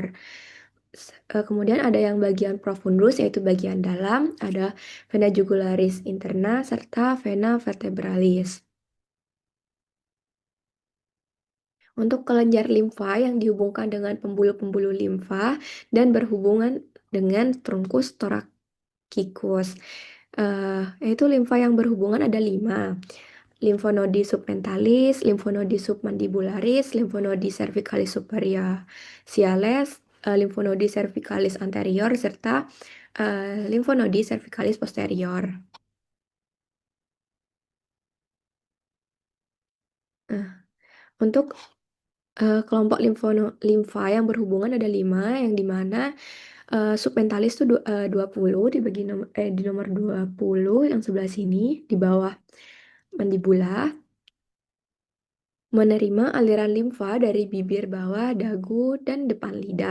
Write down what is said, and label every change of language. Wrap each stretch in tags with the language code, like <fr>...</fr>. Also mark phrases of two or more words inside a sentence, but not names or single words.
<id>Kemudian ada yang bagian profundus, yaitu bagian dalam, ada vena jugularis interna serta vena vertebralis. Untuk kelenjar limfa yang dihubungkan dengan pembuluh-pembuluh limfa dan berhubungan dengan truncus thoracikus. Yaitu limfa yang berhubungan ada 5. Limfonodi submentalis, limfonodi submandibularis, limfonodi cervicalis superficialis, limfonodi cervicalis anterior, serta limfonodi cervicalis posterior. Nah, untuk kelompok limfa yang berhubungan ada 5, yang dimana submentalis itu 20 di nomor 20 yang sebelah sini di bawah mandibula, menerima aliran limfa dari bibir bawah, dagu, dan depan lidah.</id>